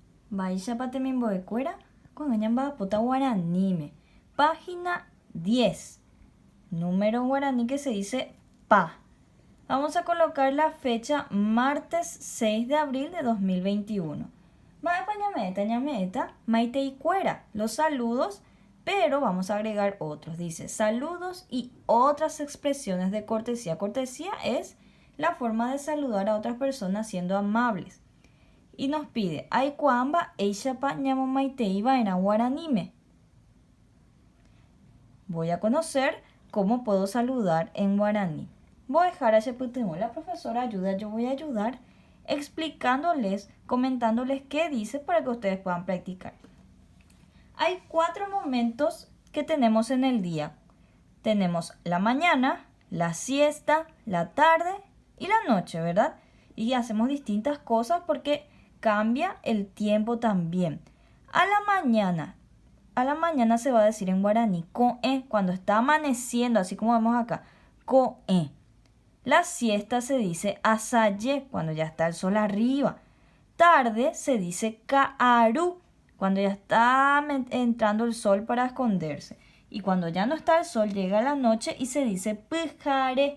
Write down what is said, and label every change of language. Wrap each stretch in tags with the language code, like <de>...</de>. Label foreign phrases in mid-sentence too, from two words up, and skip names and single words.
<gn>Baishapa temimbo'ekuéra ko'ág̃a ñamba'apóta guaraníme.</gn> <es>Página 10. Número guaraní que se dice pa. Vamos a colocar la fecha martes 6 de abril de 2021.</es> <gn>Mba'épa ñame'ẽta maiteikuéra</gn> <es>los saludos, pero vamos a agregar otros. Dice saludos y otras expresiones de cortesía. Cortesía es la forma de saludar a otras personas siendo amables. Y nos pide,</es> <gn>aikuaamba eishapa ñamomaiteiva'erã guaraníme.</gn> <es>Voy a conocer cómo puedo saludar en guaraní. Voy a dejar a Shepytyvõ, la profesora ayuda, yo voy a ayudar explicándoles, comentándoles qué dice para que ustedes puedan practicar. Hay 4 momentos que tenemos en el día. Tenemos la mañana, la siesta, la tarde y la noche, ¿verdad? Y hacemos distintas cosas porque cambia el tiempo también. A la mañana se va a decir en guaraní ko'ẽ, cuando está amaneciendo, así como vemos acá, ko'ẽ. La siesta se dice asaye, cuando ya está el sol arriba. Tarde se dice ka'aru, cuando ya está entrando el sol para esconderse. Y cuando ya no está el sol, llega la noche y se dice pyhare.</es>